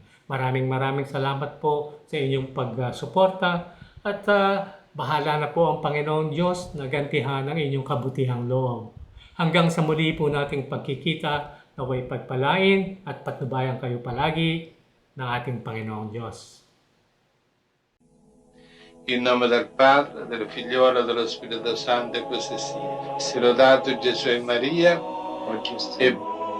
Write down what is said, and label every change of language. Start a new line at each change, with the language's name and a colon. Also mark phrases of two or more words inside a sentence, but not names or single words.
Filipino: Maraming salamat po sa inyong pagsuporta at bahala na po ang Panginoong Diyos na gantihan ang inyong kabutihang loob. Hanggang sa muli po nating pagkikita, naway pagpalain at patnubayan kayo palagi ng ating Panginoong Diyos.
Italian: In nome del Padre, del Figliolo e dello Spirito Santo, e così sia. Sia lodato Gesù e Maria, e